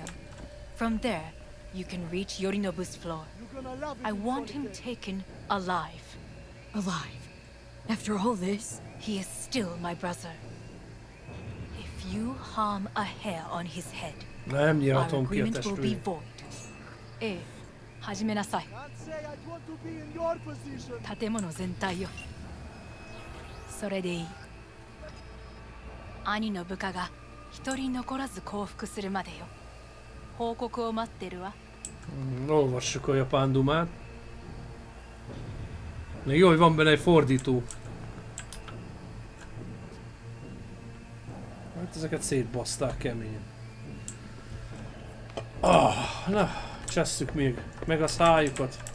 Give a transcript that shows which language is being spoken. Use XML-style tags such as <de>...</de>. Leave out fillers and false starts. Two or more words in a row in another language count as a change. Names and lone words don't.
<en>From there, you can reach Yorinobu's floor. I want him taken alive. Alive? After all this? He is still my brother. If you harm a hair on his head, our agreement will be void.</en> <ja>始めなさい。建物全体よ。それでいい。兄の部下が一人残らず降伏するまでよ。報告を待ってるわ。</ja> <hu>Olvassuk a japán dumát. Jó, hogy van benne egy fordító. Hát ezeket szétbaszták keményen. Na, csesszük még meg a szájukat.</hu>